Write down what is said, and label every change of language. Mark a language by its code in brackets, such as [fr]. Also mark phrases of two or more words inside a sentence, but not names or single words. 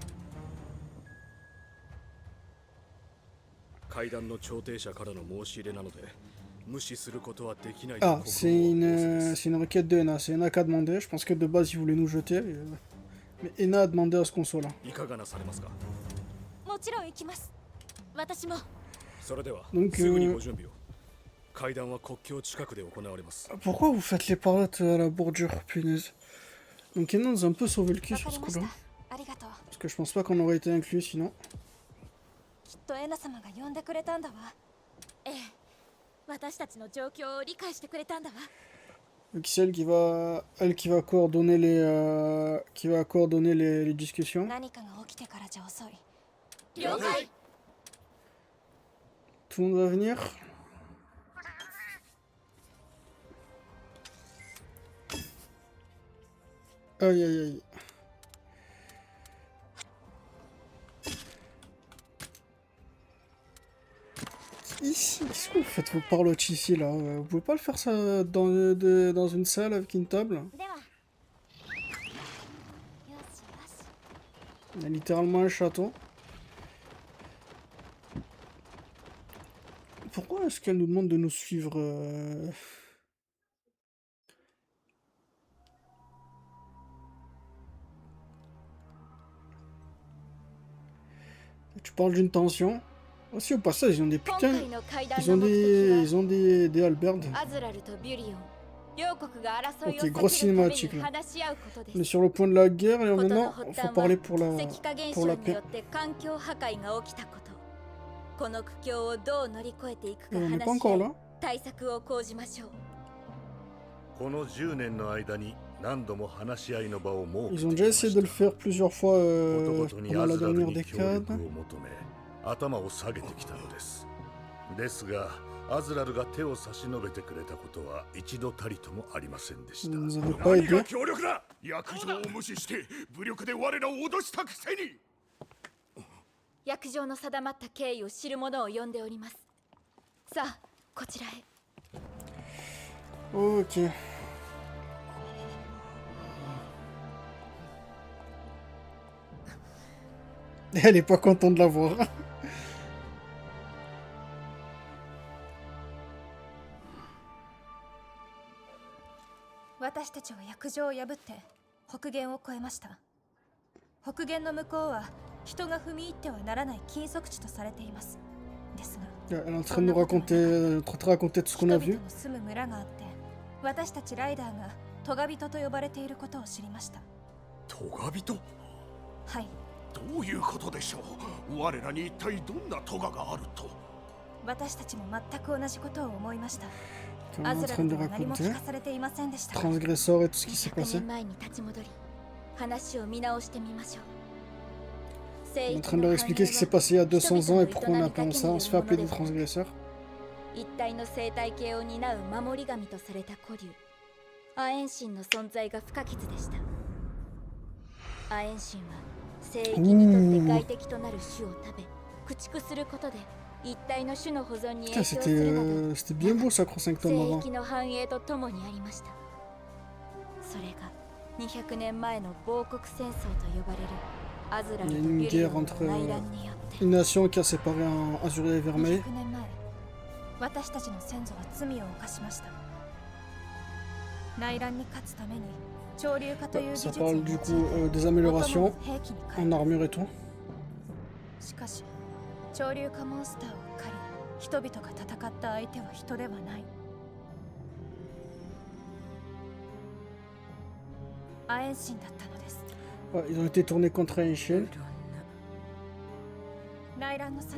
[fr] Ah, c'est une requête de Ena. C'est Ena qui a demandé. Je pense que de base, il voulait nous jeter. Mais Ena a demandé à ce qu'on soit là. [ja] もちろん行きます。私も。それでは [fr] Donc, [ja] すぐにご準備を。会談は国境近くで行われます。 [fr] pourquoi vous faites les pirates à la bordure, punaise? Donc Kenan nous a un peu sauvé le cul [ja] わ [fr] sur [ja] か [fr] ce [ja] りまし [fr] coup-là. [ja] た。ありがとう。 [fr] Parce que je pense pas qu'on aurait été inclus sinon. [ja] きっとエナ様が呼んでくれたんだわ。ええ。私たちの状況を理解してくれたんだわ。 [fr] Donc c'est elle qui va coordonner les discussions. [ja] 何かが起きてからじゃ遅い。了解。 [fr] Tout le monde va venir. Aïe aïe aïe. Ici, qu'est-ce que vous faites vos parlottes ici là? Vous pouvez pas le faire ça dans une salle avec une table? [ja] では。よしよし。 [fr] Il y a littéralement un château. Pourquoi est-ce qu'elle nous demande de nous suivre Tu parles d'une tension. Aussi au passage, ils ont des putains... Ils ont des halberdes. Ok, grosse cinématique là. On est sur le point de la guerre et maintenant, il faut parler pour la paix. Et on n'est pas encore là. [ja] この10年の間に何度も話し合いの場を設け [fr] Ils ont déjà essayé de le faire plusieurs fois pendant la dernière décade. [ja] 頭を下げてきたのです。ですが、アズラルが手を差し伸べてくれたことは一度たりともありませんでした。 [fr] Ils nous avaient pas aidé. [ja] 強力だ。約定を無視して武力で我らを脅したくせに。約定の定まった経緯を知る者を呼んでおります。さあ、こちらへ。 [fr] Ok. Elle est pas contente de la voir. [ja] 私たちは約定を破って北限を越えました。北限の向こうは人が踏み入ってはならない禁足地とされています。ですが、 [fr] Elle est en train de nous raconter, raconter tout ce qu'on a [ja] 人 [fr] vu. [ja] 々の住む村があって、私たちライダーがトガ人と呼ばれていることを知りました。トガ人？はい。どういうことでしょう。我らに一体どんなトガがあると。私たちも全く同じことを思いました。 [fr] On est en train de raconter. [ja] されていませんでした。 [fr] Transgresseur et tout ce qui s'est passé. [ja] 前に立ち戻り、話を見直してみましょう。 [fr] On est en train de leur expliquer ce qui s'est passé il y a 200 ans et pourquoi on appelle ça. On se fait appeler des transgresseurs. [ja] 一体の生態系を担う守り神とされた古竜アエンシンの存在が不可欠でした。アエンシンは聖域にとって外敵となる種を食べ駆逐することで一体の種の保存に影響するなど [fr] C'était bien beau ça, Croissant Tom [ja] 聖 [fr] avant. [ja] 域の繁栄とともにありました。それが200年前の亡国戦争と呼ばれるアズラルとビュリオンの内乱によって [fr] Une nation qui a séparé en Azuré et Vermeil. [ja] 200 年前私たちの先祖は罪を犯しました。内乱に勝つために潮流化という技 [fr] Ça [ja] 術を [fr] parle [ja] 用い [fr] du [ja] て [fr] coup des améliorations [ja] 兵器に変え [fr] en [ja] た。 [fr] armure et tout. [ja] しかし潮流化モンスターを狩り人々が戦った相手は人ではない。アエンシンだったのです。 [fr] Ouais, ils ont été tournés contre Aishin. [ja] 内乱のさ